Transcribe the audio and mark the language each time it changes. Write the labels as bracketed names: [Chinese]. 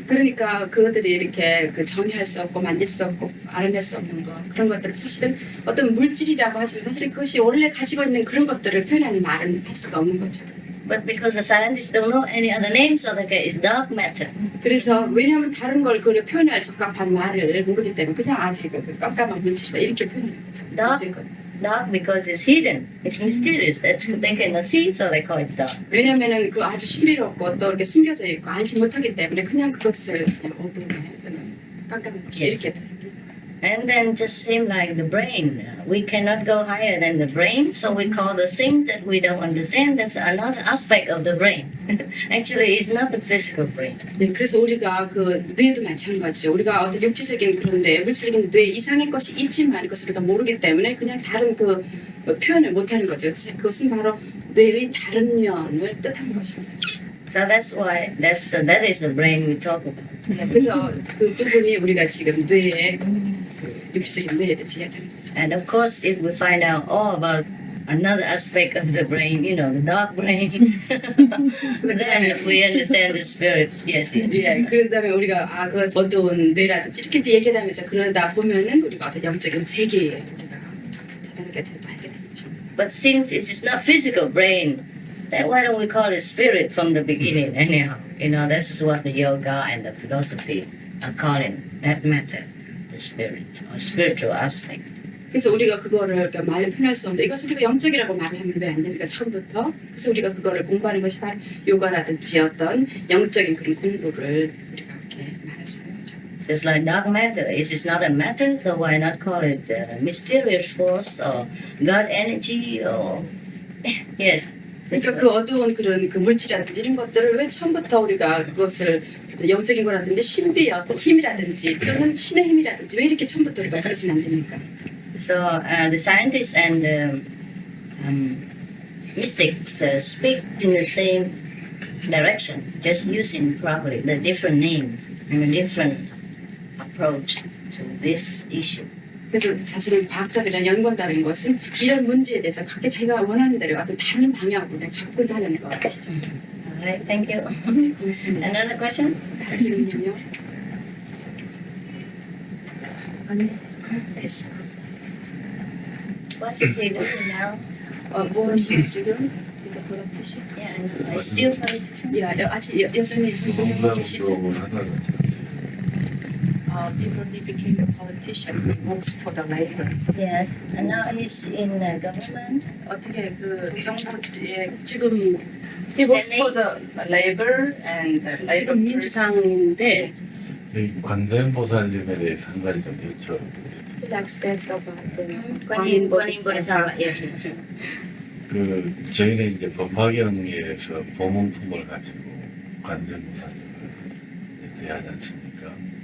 [Korean] 그러니까 그것들이 이렇게 그 정의할 수 없고 만질 수 없고 알아낼 수 없는 것 그런 것들을 사실은 어떤 물질이라고 하지만 사실은 그것이 원래 가지고 있는 그런 것들을 표현하는 말은 할 수가 없는 거죠. [English] But because the scientists don't know any other name, so they say it's dark matter. [Korean] 그래서 왜냐하면 다른 걸 그걸 표현할 적합한 말을 모르기 때문에 그냥 아직 그 깜깜한 물질이다 이렇게 표현하는 거죠. [English] Dark because it's hidden, it's mysterious. That they cannot see, so they call it dark. [Korean] 왜냐하면은 그 아주 신비롭고 또 이렇게 숨겨져 있고 알지 못하기 때문에 그냥 그것을 그냥 어둠에 어떤 깜깜한 것이 [English] Yes. [Korean] 이렇게 [English] And then just seem like the brain. We cannot go higher than the brain, so we call the things that we don't understand. That's another aspect of the brain. Actually, it's not the physical brain. [Korean] 네, 그래서 우리가 그 뇌도 마찬가지죠. 우리가 어떤 육체적인 그런 뇌, 물질적인 뇌 이상의 것이 있지만 그것을 우리가 모르기 때문에 그냥 다른 그 표현을 못하는 거죠. 그것은 바로 뇌의 다른 면을 뜻하는 것입니다. [English] So that's why that is the brain we talk about. [Korean] 네, 그래서 그 부분이 우리가 지금 뇌의 육체적인 뇌에 대해서 이야기하는 거죠. [English] And of course, if we find out all about another aspect of the brain, you know, the dark brain, then we understand the spirit. Yes, yes. [Korean] 예, 그런 다음에 우리가 그 어두운 뇌라든지 이렇게 이제 얘기하면서 그러다 보면은 우리가 어떤 영적인 세계에 우리가 다다르게 알게 되는 거죠. [English] But since it is not physical brain, then why don't we call it spirit from the beginning anyhow? You know, this is what the yoga and the philosophy are calling that matter, the spirit or spiritual aspect. [Korean] 그래서 우리가 그거를 말로 표현할 수 없는데 이것을 우리가 영적이라고 말을 하면 왜 안 됩니까? 처음부터. 그래서 우리가 그거를 공부하는 것이 바로 요가라든지 어떤 영적인 그런 공부를 우리가 이렇게 말할 수 있는 거죠. [English] Just like dark matter, it is not a matter, so why not call it mysterious force or God energy or yes. [Korean] 그러니까 그 어두운 그런 그 물질이라든지 이런 것들을 왜 처음부터 우리가 그것을 영적인 거라든지 신비의 어떤 힘이라든지 또는 신의 힘이라든지 왜 이렇게 처음부터 우리가 그래서는 안 됩니까? [English] So the scientists and the mystics speak in the same direction, just using probably the different name and a different approach to this issue. [Korean] 그래서 사실은 과학자들이랑 연구한다는 것은 이런 문제에 대해서 각기 자기가 원하는 대로 어떤 다른 방향으로 그냥 접근하는 것이죠. [English] Alright, thank you. [Korean] 고맙습니다. [English] Another question? [Korean] 다른 질문요? 아니, 됐어. [English] What's he doing now? [Korean] 무엇이 지금? 그래서 politician? [English] Yeah, he's still politician. [Korean] 아직 여전히 전공하고 계시죠? 운동을 하다가 [English] Before he became a politician, he works for the labor. Yes, and now he's in government. [Korean] 어떻게 그 정부의 지금 [English] he works for the labor and the labor. [Korean] 지금 민주당인데 이 관세음보살님에 대해서 한 가지 좀 여쭤보고 [English] he likes that about the Guanyin Bodhisattva. Yes, yes. [Korean] 그 저희는 이제 법화경에서 보문품을 가지고 관세음보살님을 대하지 않습니까?